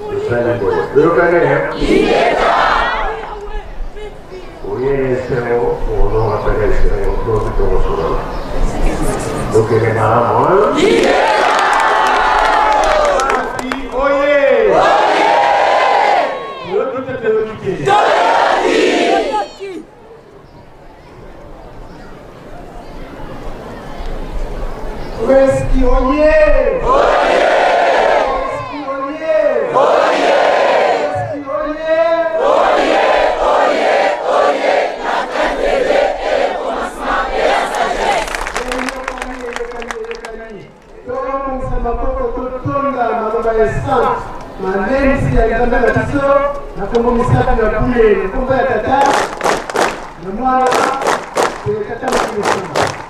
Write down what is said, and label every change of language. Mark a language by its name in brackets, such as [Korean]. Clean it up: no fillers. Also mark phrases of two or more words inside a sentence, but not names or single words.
[Lingala] ezali boye toyokane oyene esengo ozonga pene esengo tozi tokosolola tokende malamu oye toyokite toyokite Oeski oye! Oye! Oeski oye! Oye! Oeski oye! Oye! Oye! Oye! [French] La tragédie est le commencement de la sagesse. [Lingala] Tokomusema koko totonda maloba ya sant manensi ya nzambe na biso na kombo misapi ya bule na kombo ya tata na mwana tata makilesamba.